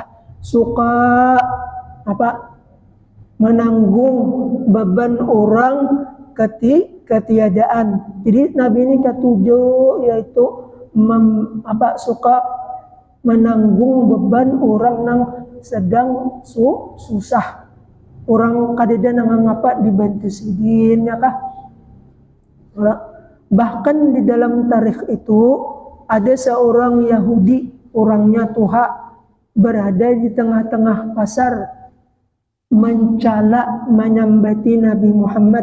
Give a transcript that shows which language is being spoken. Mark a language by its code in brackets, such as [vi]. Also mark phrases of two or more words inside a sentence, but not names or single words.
[id] Suka menanggung beban orang ketiadaan. Jadi Nabi ini ketujuh yaitu suka menanggung beban orang yang sedang susah. [bjn] Orang kadeda nang dibantu sidin, ya kah? [id] Bahkan di dalam tarikh itu ada seorang Yahudi, orangnya Tuha, berada di tengah-tengah pasar mencela menyambati Nabi Muhammad.